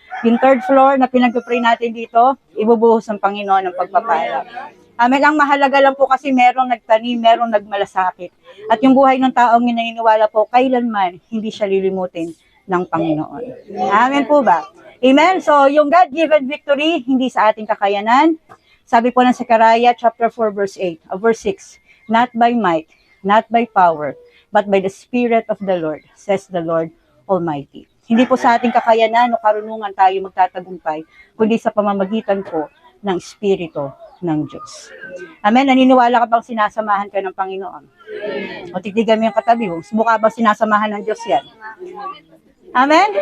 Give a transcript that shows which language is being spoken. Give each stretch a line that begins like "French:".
Filipino: Yung third floor na pinag-pray natin dito, ibubuhos ng Panginoon ng pagpapala. Amen. Ang mahalaga lang po kasi merong nagtanim, merong nagmalasakit. At yung buhay ng taong yun naniniwala po, kailanman hindi siya lilimutin ng Panginoon. Amen po ba? Amen. So, yung God-given victory, hindi sa ating kakayanan. Sabi po ng
English: Zechariah chapter 4 verse 8, verse 6, not by might, not by power, but by the Spirit of the Lord, says the Lord Almighty.
Filipino: Hindi po sa ating kakayanan o karunungan tayo magtatagumpay, kundi sa pamamagitan po ng Espiritu ng Diyos. Amen? Naniniwala ka bang sinasamahan ka ng Panginoon? O titigan mo yung katabi mo, mukha bang sinasamahan ng Diyos yan? Amen?